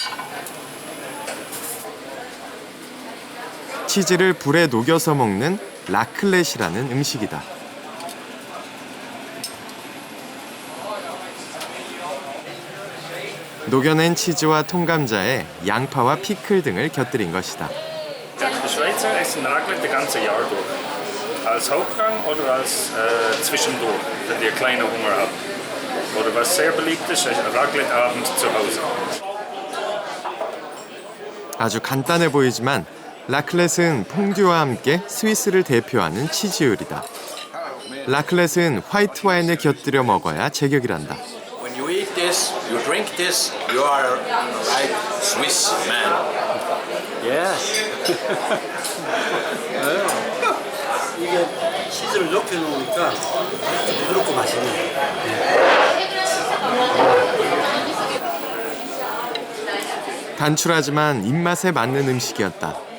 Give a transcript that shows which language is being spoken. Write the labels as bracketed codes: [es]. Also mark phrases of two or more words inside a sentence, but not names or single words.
[ko] 치즈를 불에 녹여서 먹는 라클렛이라는 음식이다. 녹여낸 치즈와 통감자에 양파와 피클 등을 곁들인 것이다. [de] Die Schweizer essen Raclette das ganze Jahr durch. Als Hauptgang oder als zwischendurch, wenn die kleinen Hunger haben. Oder was sehr beliebt ist, Raclette abends zu Hause. [ko] 아주 간단해 보이지만 라클렛은 퐁듀와 함께 스위스를 대표하는 치즈 요리다. 라클렛은 화이트 와인에 곁들여 먹어야 제격이란다. [en] When you eat this, you drink this, you are a right Swiss man. [ko] 예. 이게 치즈를 높여 놓으니까 아주 부드럽고 맛있네요. 단출하지만 입맛에 맞는 음식이었다.